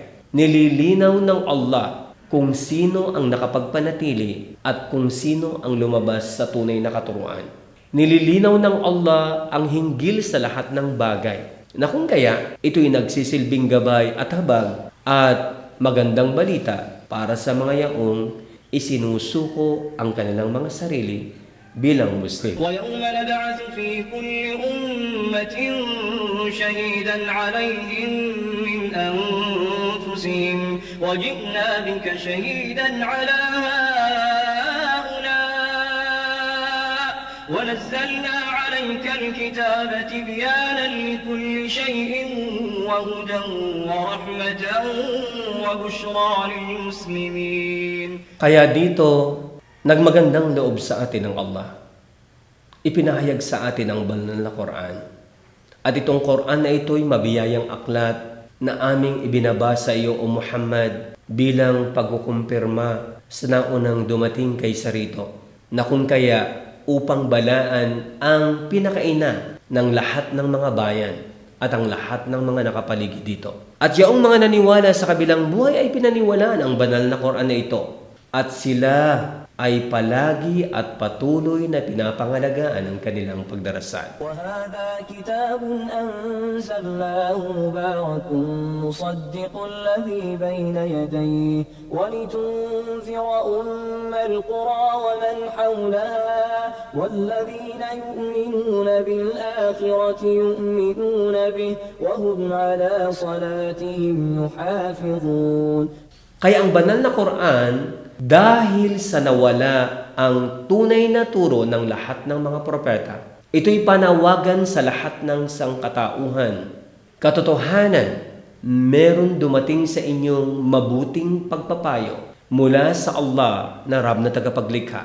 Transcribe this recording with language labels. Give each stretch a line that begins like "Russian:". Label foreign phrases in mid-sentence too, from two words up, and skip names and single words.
Filipino: Nililinaw ng Allah kung sino ang nakapagpanatili at kung sino ang lumabas sa tunay na katuruan. Nililinaw ng Allah ang hinggil sa lahat ng bagay, na kung kaya ito'y nagsisilbing gabay at habag at magandang balita para sa mga yaong isinusuko ang kanilang mga sarili bilang Muslim.
Arabic: وَيَوْمَ نَبْعَثُ فِي كُلِّ أُمَّةٍ شَهِيدًا عَلَيْهِمْ مِنْ أَنفُسِهِمْ وَجِئْنَا بِكَ شَهِيدًا عَلَى هَؤُلَاءِ وَنَزَّلْنَا عَلَيْكَ الْكِتَابَ تِبْيَانًا لِكُلِّ شَيْءٍ وَهُدًى وَرَحْمَةً وَبُشْرَى لِلْمُسْلِمِينَ.
Filipino: Kaya dito, nagmagandang loob sa atin ng Allah. Ipinahayag sa atin ang banal na Quran. At itong Quran na ito'y mabiyayang aklat na aming ibinaba sa iyo, O Muhammad, bilang pagkukumpirma sa naunang dumating kay Sarito, na kung kaya upang balaan ang pinakaina ng lahat ng mga bayan at ang lahat ng mga nakapaligid dito. At yaong mga naniwala sa kabilang buhay ay pinaniwalaan ang banal na Quran na ito. At sila ay palagi at patuloy na pinapangalagaan ang kanilang pagdarasal.
Arabic: وَهَذَا كِتَابٌ أَنزَلْنَاهُ مُبَارَكٌ مُصَدِّقُ الَّذِي بَيْنَ يَدَيْهِ وَلِتُنذِرَ أُمَّ الْقُرَى وَمَنْ حَوْلَهَا وَالَّذِينَ يُؤْمِنُونَ بِالْآخِرَةِ يُؤْمِنُونَ بِهِ وَهُمْ عَلَى صَلَاتِهِمْ يُحَافِظُونَ.
Filipino: Kaya ang banal na Quran, dahil sa nawala ang tunay na turo ng lahat ng mga propeta, ito'y panawagan sa lahat ng sangkatauhan. Katotohanan, meron dumating sa inyong mabuting pagpapayo mula sa Allah na Rab na tagapaglikha.